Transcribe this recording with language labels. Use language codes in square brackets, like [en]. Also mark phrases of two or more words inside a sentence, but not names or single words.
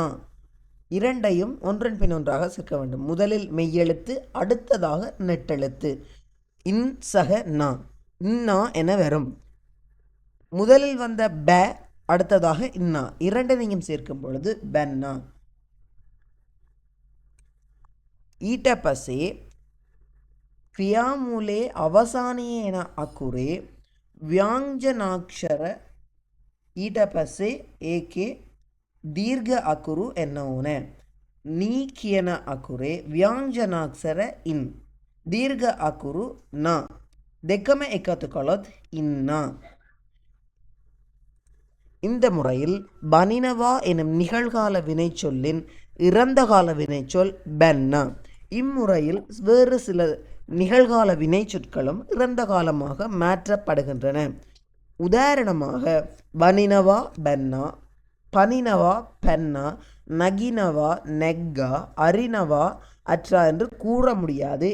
[ta] இரண்டையும் ஒன்றன் பின் ஒன்றாக சேர்க்க வேண்டும். முதலில் மெய்யெழுத்து, அடுத்ததாக நெட்டெழுத்து. இன் சக நா, இன்னா என வரும். முதலில் வந்த ப, அடுத்ததாக இன்னா, இரண்டையும் சேர்க்கும் பொழுது பென்னா. [si] ඊට පස්සේ ක්‍රියාමූලයේ අවසානයේ එන අකුරේ ව්‍යංජනාක්ෂර ඊට පස්සේ ඒකේ දීර්ඝ අකුරු එන්න ඕනේ. නී කියන අකුරේ ව්‍යංජනාක්ෂර ඉන්, දීර්ඝ අකුරු නා. දෙකම එකතු කළොත් ඉන්නා. [ta] இந்த முறையில் பனினவா எனும் நிகழ்கால வினைச்சொல்லின் இறந்த கால வினைச்சொல் பென்னா. இம்முறையில் வேறு சில நிகழ்கால வினைச்சொற்களும் இறந்த காலமாக மாற்றப்படுகின்றன. உதாரணமாக [si] පනිනවා පැන්නා, පනිනවා පැන්නා, නගිනවා නැග්ගා, අරිනවා අට්ටා [ta] என்று கூற முடியாது.